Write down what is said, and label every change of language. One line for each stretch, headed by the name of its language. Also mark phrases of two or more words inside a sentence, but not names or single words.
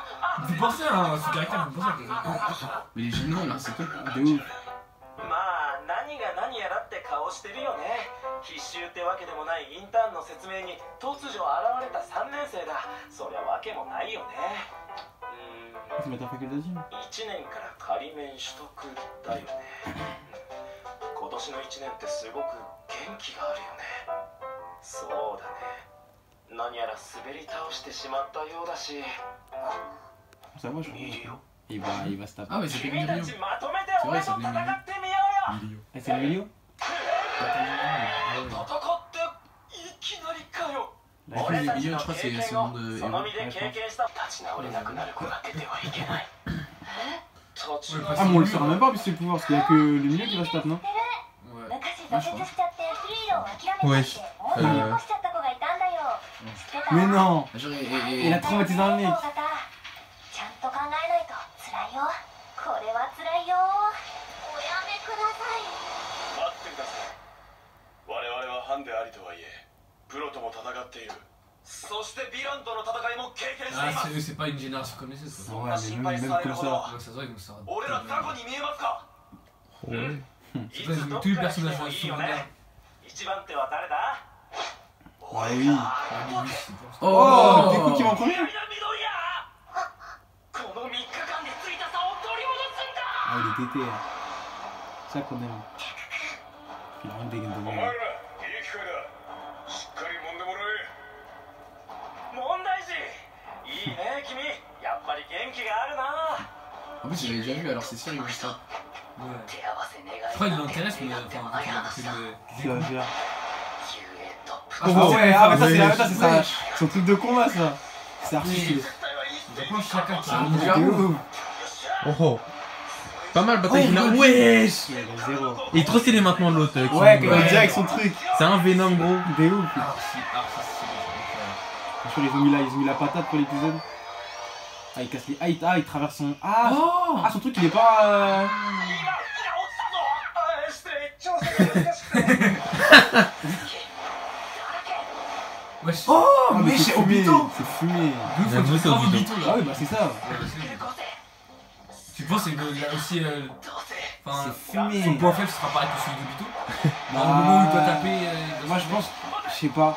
French: Vous pensez à ce caractère, vous pensez à quelqu'un. Mais les généraux là, c'est top. De ouf.
Japanese: まあ何が何やらって顔してるよね。必修ってわけでもないインターンの説明に突如現れた3年生だ。そりゃわけもないよね。
French: C'est mettre en facultative.
Japanese: 1 年から仮免取得だよね。今年の1年ってすごく元気があるよね。そうだね。何やら滑り倒してしまったようだし。
French: Ça va, je crois. Il va se taper. Ah, mais c'est
Japanese: 君 Mirio. たちまとめて俺と戦ってみようよ。
French: Ah, c'est le milieu?
Japanese: 戦っていきなりかよ。
French: La fille,
Japanese: 俺たち Mirio, の
French: je crois que c'est
Japanese: 経験
French: son
Japanese: を
French: nom de
Japanese: そ
French: héros.
Japanese: の身で経験した立ち直れなくなる子が出てはいけない。立ち直
French: Ah, mais on le saura même pas, parce que c'est le pouvoir, parce qu'il y a que le milieu qui va se taper, non? Ouais.
Japanese: 昔挫折しちゃってヒーローを諦めはいちゃって女に起こしちゃった子がいたんだよ。知ってた？
French: Mais non! Genre, Il a traumatisé un mec.
Japanese: ちゃんと考えないと辛いよ。これは辛いよ。おやめください。待ってください。我々はハンでありとはいえプロとも戦っている。そしてヴィランとの戦いも経験してい Ah, ます
French: c'est pas une génération comme les autres. quoi. Ouais, mais même comme ça. Ouais, ça se voit, ils vont se faire.
Japanese: 俺ら雑魚に見えますか？いつどっ
French: Tous les
Japanese: からして
French: personnages
Japanese: も
French: sont
Japanese: いいよ
French: secondaires.
Japanese: ね。一番手は誰だ？
French: Ah oui. Oh, Du coup, qui va en premier?
Japanese: 南緑や。この3日間でついた差を取り戻すんだ。
French: Ah, il est tété. C'est ça qu'on aime. Il a rien de dégaine de
Japanese: お
French: moi.
Japanese: 前らいい機会だ。しっかり揉んでもらえ。問題児。いいね君。やっぱり元気があるな。
French: En plus, j'avais déjà vu, alors c'est sûr, il va se taper. Ouais.
Japanese: 手合わせ願い
French: Je crois qu'il l'intéresse, mais enfin, c'est Qu'est-ce qu'il va faire?
Japanese: 救援トップ。
French: Oh, ouais, ah, mais ça, ouais, c'est ça. Son truc de combat, ça. C'est archi. Japon, chacun qui Ah, a mon un gars. De ouf. Oh oh. Pas mal bataille finale. Wesh. Il a zéro. Il est trop stylé maintenant l'autre. qui- Ouais, quand il dit avec son truc. C'est un Venom gros. De ouf. archi, Je crois qu'ils ont mis la patate pour l'épisode. Ah, il casse les. Ah, il traverse son. Ah, Oh, ah, son truc, il est pas.
Japanese: 失礼調査が難しくて。
French: Wesh. oh, Ah, mais c'est chez fumé. Obito. C'est fumé. D'où faut J'avoue, que c'est tu Obito. Obito Ah, là. oui, bah c'est ça. Ouais, bah, c'est- Tu penses qu'il y a aussi. Enfin, C'est fumé. son point faible sera pareil que celui d'Obito. Dans le Bah, moment où il doit taper. Moi, je pense. Je sais pas.